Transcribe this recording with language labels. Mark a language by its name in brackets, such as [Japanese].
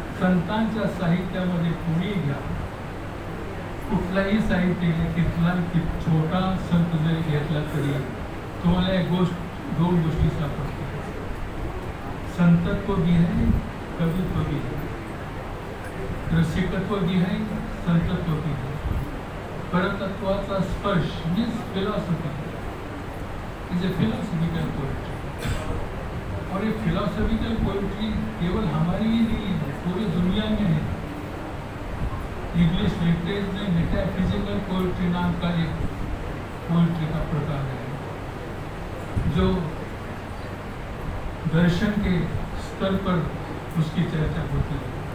[Marathi] संतांच्या साहित्यामध्ये कुणी घ्या, कुठलाही साहित्य तिथला छोटा संत जरी घेतला तरी तुम्हाला एक दोन गोष्टी सापडतात. [Hindi] संतत्व भी है, कवित्व भी है, रसिकत्व भी है, संतत्व भी है. [Marathi] परतत्वाचा स्पर्श [English] Means philosophy is a philosophical poetry. [Hindi] और ये फिलोसॉफिकल पोएट्री केवल हमारी ही नहीं है, पूरी दुनिया में है. इंग्लिश लिटरेचर में मेटाफिजिकल पोएट्री नाम का एक पोएट्री का प्रकार है, जो दर्शन के स्तर पर उसकी चर्चा होती है.